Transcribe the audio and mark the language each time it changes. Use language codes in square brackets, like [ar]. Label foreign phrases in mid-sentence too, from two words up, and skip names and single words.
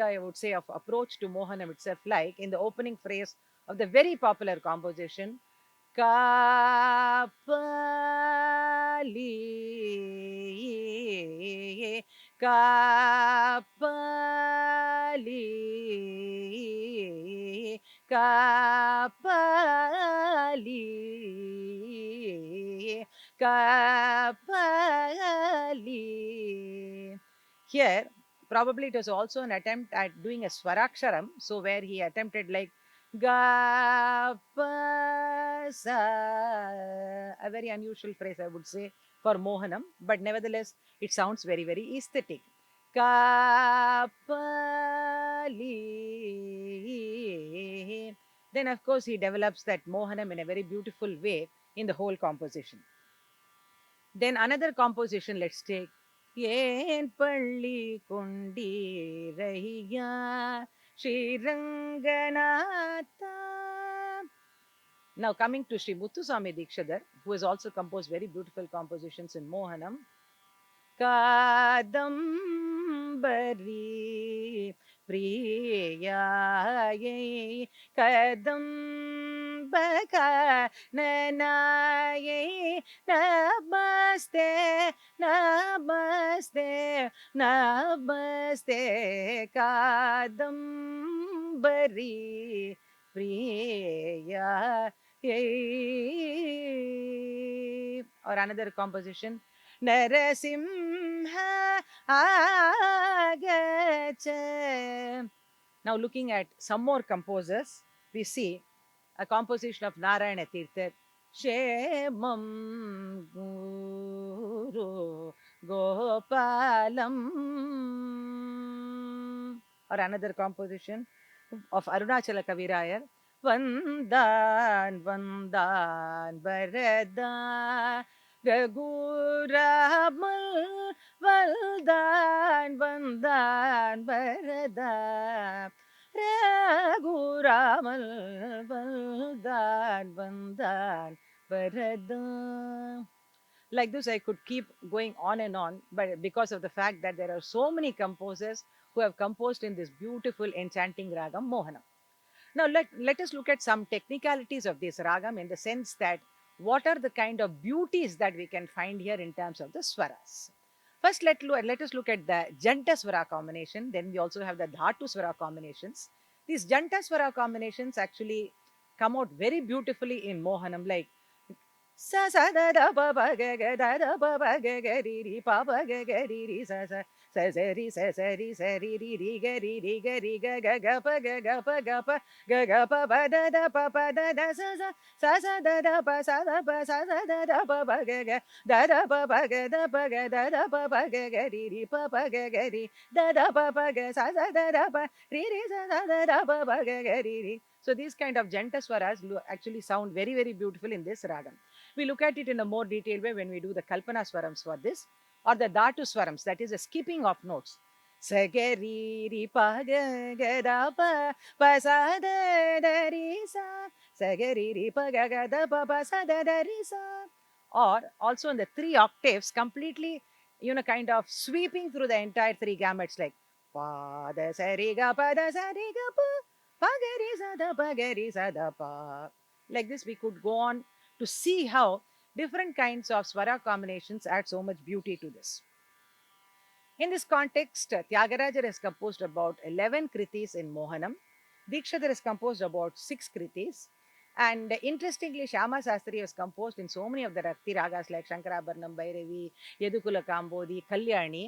[en] I would say, of approach to Mohanam itself, like in the opening phrase of the very popular composition, Kapali, Kapali, Kapali, Kapali. Here, probably it was also an attempt at doing a Swaraksharam, so where he attempted like Ga pa sa, a very unusual phrase, I would say, for Mohanam, but nevertheless, it sounds very, very aesthetic. Ka pa li. Then, of course, he develops that Mohanam in a very beautiful way in the whole composition. Then another composition, let's take Yen Palli Kundi Rahiya Sriranganatha. Now coming to Sri Muthuswami Dikshadhar, who has also composed very beautiful compositions in Mohanam. Kadambari Priyaye Kadambaka Nanaye Namaste Namaste Namaste Kadambari Priya or another composition Narasimha Agacha. Now looking at some more composers, we see a composition of Narayana Tirtha Shemam Guru Gopalam or another composition of Arunachala Kavirayar Vandan Vandan Varada Raguramal Valdan Vandan Varada Raguramal Valdan Vandan Varada. Like this, I could keep going on and on, but because of the fact that there are so many composers who have composed in this beautiful, enchanting ragam Mohanam. Now, let us look at some technicalities of this ragam in the sense that what are the kind of beauties that we can find here in terms of the swaras. First, let us look at the Janta Swara combination. Then we also have the Dhatu Swara combinations. These Janta Swara combinations actually come out very beautifully in Mohanam, like sa sa da da ba ba ga ga da da ba ba ga ga ri ri pa ba ga ga ri ri sa sa sa ri ri ga ri ga ga pa ga pa ba da pa da da sa da da pa sa da da pa ba ga da da pa ga da pa ga ri pa ga ri pa ga da pa ri da pa ga ri. So these kind of Janta swaras actually sound very, very beautiful in this ragam. We look at it in a more detailed way when we do the Kalpana Swarams for this, or the Dhatu Swarams, that is a skipping of notes. Sagari ri pa ga ga da pa pa sa da da ri sa sagari ri pa ga ga da pa sa da da ri sa. Or also in the three octaves, completely, kind of sweeping through the entire three gamuts, like pa da sa ri ga pa da sa ri ga pa ga ri sa da pa ga ri sa da pa. Like this, we could go on to see how different kinds of swara combinations add so much beauty to this. In this context, Tyagaraja has composed about 11 kritis in Mohanam. Dikshadhar has composed about 6 kritis. And interestingly, Shyama Sastri has composed in so many of the Rakti ragas like Shankarabharanam, Bhairavi, Yadukula Kambodi, Kalyani.